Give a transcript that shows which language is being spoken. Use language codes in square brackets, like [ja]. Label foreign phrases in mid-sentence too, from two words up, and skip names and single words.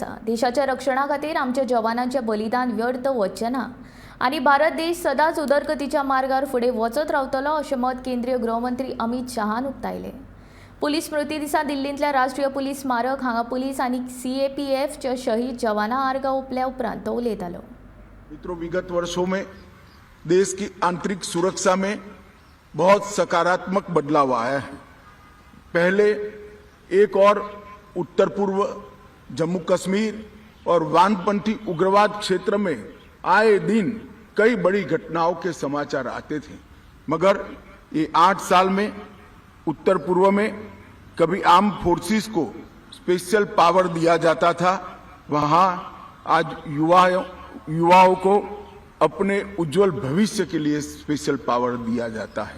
[kok] देशाच्या रक्षणा खातीर आमच्या जवानांचें बलिदान व्यर्थ वचचें ना आनी भारत देश सदांच उदरगतीच्या मार्गार फुडें वचत रावतलो अशें मत केंद्रीय गृहमंत्री अमित शाहान उक्तायलें। पुलीस स्मृती दिसा दिल्लींतल्या राष्ट्रीय पुलीस स्मारक हांगा पुलीस आनी CAPFच्या शहीद जवानां आर्गां ओंपल्या उपरांत तो उलयतालो। [hi] मित्रों, विगत वर्षों में देश की आंतरिक सुरक्षा में बहुत सकारात्मक बदलाव आया है। पहले एक और उत्तर पूर्व जम्मू कश्मीर और वामपंथी उग्रवाद क्षेत्र में आए दिन कई बड़ी घटनाओं के समाचार आते थे, मगर ये 8 साल में उत्तर पूर्व में कभी [en] arm forces [hi] को [en] special power [hi] दिया जाता था, वहां आज युवाओं को अपने उज्जवल भविष्य के लिए [en] special power [hi] दिया जाता है।